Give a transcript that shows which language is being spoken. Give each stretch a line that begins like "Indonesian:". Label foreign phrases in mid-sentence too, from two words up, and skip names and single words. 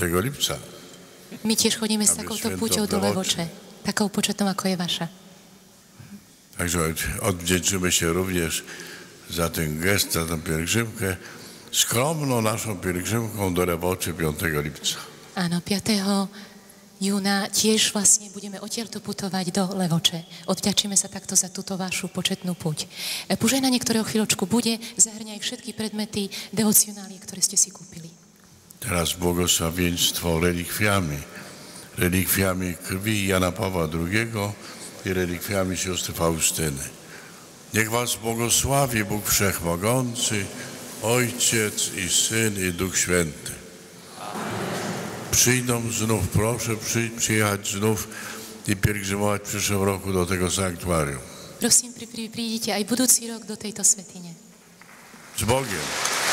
Polish: lipca.
Slovak: My tiež chodíme s takouto púťou do Levoče, takou početnou, ako je vaša.
Polish: Także odwdzięczymy się również za ten gest, za tę pielgrzymkę, skromną naszą pielgrzymką do Levoči 5. lipca.
Slovak: Áno, 5. júna tiež vlastne budeme odtiaľto putovať do Levoče. Odvďačíme sa takto za túto vašu početnú púť. Požehnanie, ktoré o chvíľočku bude, zahrňa aj všetky predmety devocionálie, ktoré ste si kúpili.
Polish: Teraz błogosławieństwo relikwiami. Relikwiami krwi Jana Pawła II i relikwiami siostry Faustyny. Niech was błogosławi Bóg Wszechmogący, Ojciec i Syn i Duch Święty. Przyjdą znów, proszę przyjechać znów i pielgrzymować w przyszłym roku do tego sanktuarium.
Slovak: Prosím, prídite aj budúci rok do tejto svätyne.
Polish: Z Bogiem.